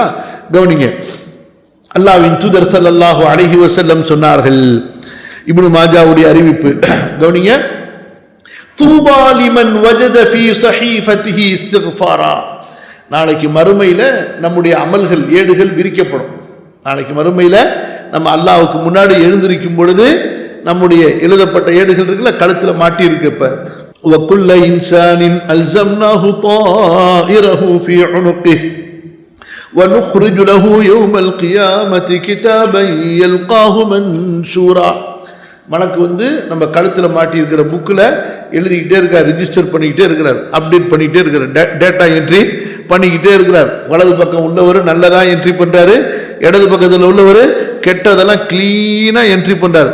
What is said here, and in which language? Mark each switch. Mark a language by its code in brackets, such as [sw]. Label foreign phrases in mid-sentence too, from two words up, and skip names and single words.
[ta] கவனிங்க, அல்லாஹ்வின் தூதர் [ar] صلى الله عليه وسلم [ta] சொன்னார்கள், இப்னு மாஜாவுடைய அறிவிப்பு கவனிங்க, [ar] طوبى لمن وجد في صحيفته استغفارا, [ta] நாளைக்கு மறுமையில நம்முடைய அமல்கள் ஏடுகள் விரிக்கப்படும். நாளைக்கு மறுமையில நம்ம அல்லாஹ்வுக்கு முன்னாடி எழுந்திருக்கும் பொழுது நம்முடைய எழுதப்பட்ட ஏடுகள் இருக்குல்ல, கழுத்துல மாட்டி இருக்கு. [ar] இப்ப وَكُلَّ إِنسَانٍ أَلْزَمْنَاهُ طَائِرَهُ فِي عُنُقِهِ وَنُخْرِجُ لَهُ يَوْمَ الْقِيَامَةِ كِتَابًا يَلْقَاهُ مَنْشُورًا. [ta] மலக்கு நம்ம கழுத்துல மாட்டி இருக்கிற புக்கில் எழுதிக்கிட்டே இருக்கார், ரிஜிஸ்டர் பண்ணிக்கிட்டே இருக்கிறார், அப்டேட் பண்ணிக்கிட்டே இருக்கிறார், [en] data entry [ta] பண்ணிக்கிட்டே இருக்கிறார். வலது பக்கம் உள்ளவர் நல்லதா என்ட்ரி பண்றாரு, இடது பக்கத்தில் உள்ளவர் கெட்டதெல்லாம் கிளீனா என்ட்ரி பண்றார்.